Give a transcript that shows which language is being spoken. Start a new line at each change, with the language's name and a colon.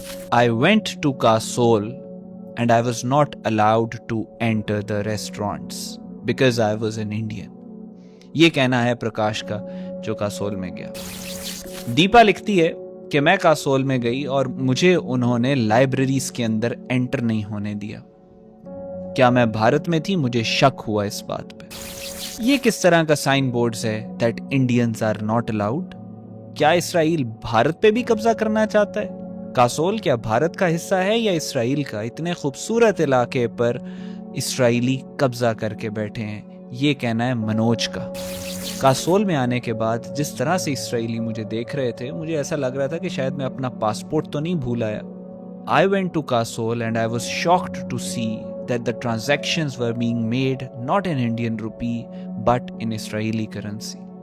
English: I went to Kasol and I was not allowed to enter the restaurants because I was an Indian.
Urdu: یہ کہنا ہے پرکاش کا جو کاسول میں گیا. دیپا لکھتی ہے کہ میں کاسول میں گئی اور مجھے انہوں نے لائبریریز کے اندر انٹر نہیں ہونے دیا. کیا میں بھارت میں تھی؟ مجھے شک ہوا اس بات پہ. یہ کس طرح کا سائن بورڈز ہے
English: that Indians are not allowed؟
Urdu: کیا اسرائیل بھارت پہ بھی قبضہ کرنا چاہتا ہے؟ کاسول کیا بھارت کا حصہ ہے یا اسرائیل کا؟ اتنے خوبصورت علاقے پر اسرائیلی قبضہ کر کے بیٹھے ہیں. یہ کہنا ہے منوج کا. کاسول میں آنے کے بعد جس طرح سے اسرائیلی مجھے دیکھ رہے تھے مجھے ایسا لگ رہا تھا کہ شاید میں اپنا پاسپورٹ تو نہیں بھول آیا.
English: I went to Kasol and I was shocked to see that the transactions were being made not in Indian rupee but in Israeli currency.